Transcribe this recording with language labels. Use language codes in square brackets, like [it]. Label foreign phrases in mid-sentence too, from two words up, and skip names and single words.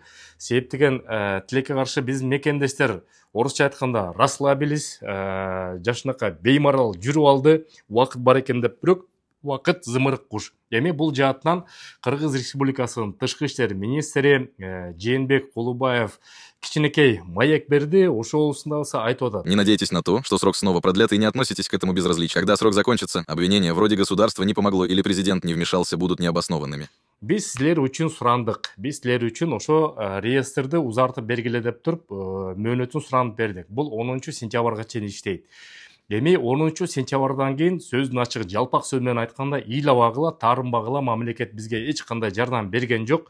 [ky] Себеп деген тилекке каршы биз мекендештер орусча айтканда расслабились, жашынака беймарал жүрүп алды, убакыт бар экен деп, бирок убакыт зымырык куш. Эми бул жаатынан Кыргыз Республикасынын тышкы иштер министри Жээнбек Кулубаев кичинекей маек берди. Ошоусунда айтып атат. [ru] Не надейтесь на то, что срок снова продлят, и не относитесь к этому безразлично. Когда срок закончится, обвинения вроде государство не помогло или президент не вмешался будут необоснованными. [ky] Биз силер үчүн сурандык. Биз силер үчүн ошо реестрди узартып бергиле деп туруп, мөөнөтүн суранып бердик. Бул 10 сентябрга чейин иштейт. Эми 10 сентябрдан кийин сөздүн ачык жалпак сөз менен айтканда ыйлабагыла, таарынбагыла мамлекет бизге эч кандай жардам берген жок.